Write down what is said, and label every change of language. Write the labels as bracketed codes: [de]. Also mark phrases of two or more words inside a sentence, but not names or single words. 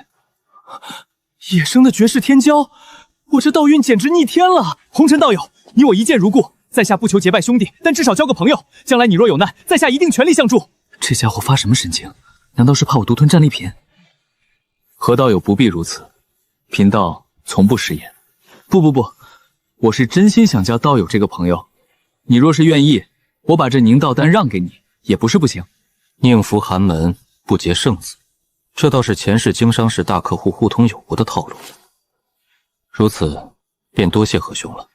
[zh] 野生的絕世天驕，我這道運簡直逆天了！紅塵道友，你我一見如故，在下不求結拜兄弟，但至少交個朋友。將來你若有難，在下一定全力相助。這家伙發什麼神經？難道是怕我獨吞戰利品？何道友不必如此，貧道從不食言。不，我是真心想交道友這個朋友。你若是願意，我把這凝道丹讓給你，也不是不行。寧服寒門，不結聖子。這倒是前世經商時大客戶互通有無的套路，如此便多謝何兄了。